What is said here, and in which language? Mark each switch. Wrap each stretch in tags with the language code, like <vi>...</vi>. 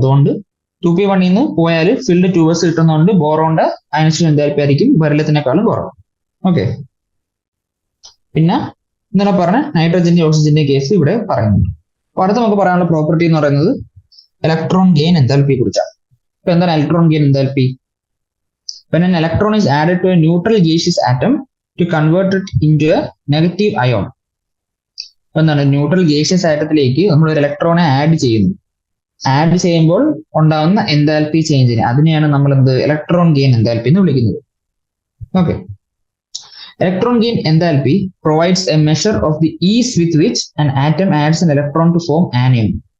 <ml>അതുകൊണ്ട് 2p1 നിന്ന് പോയാൽ ഫിൽഡ് 2s കിട്ടുന്നതുകൊണ്ട് ബോറോണിന്റെ അയനൈസേഷൻ എൻതാൽപ്പി ആയിരിക്കും ബെറിലിയത്തിനേക്കാളും കുറവ്. ഓക്കെ, പിന്നെ ഇന്നലെ പറഞ്ഞ നൈട്രജന്റെ ഓക്സിജന്റെ കേസ് ഇവിടെ പറയുന്നുണ്ട്. അപ്പൊ അടുത്ത് നമുക്ക് പറയാനുള്ള പ്രോപ്പർട്ടി എന്ന് പറയുന്നത് ഇലക്ട്രോൺ ഗെയിൻ എൻതാൽപ്പിയെ കുറിച്ചാണ്. ഇപ്പൊ എന്താണ് electron gain enthalpy?</ml> <en>When an electron is added to a neutral gaseous atom to convert it into a negative ion.</en> <ml>എന്താണ് ന്യൂട്രൽ ഗേഷ്യസ് ആറ്റത്തിലേക്ക് നമ്മൾ ഒരു ഇലക്ട്രോണെ ആഡ് ചെയ്യുന്നു. ആഡ് ചെയ്യുമ്പോൾ ഉണ്ടാവുന്ന എന്തൽപി ചേഞ്ചിന് അതിനെയാണ് നമ്മൾ ഇലക്ട്രോൺ ഗെയിൻ എന്തൽപി എന്ന് വിളിക്കുന്നത്.</ml> <en>Okay, electron gain enthalpy provides a measure of the ease with which an atom adds an electron to form anion.</en>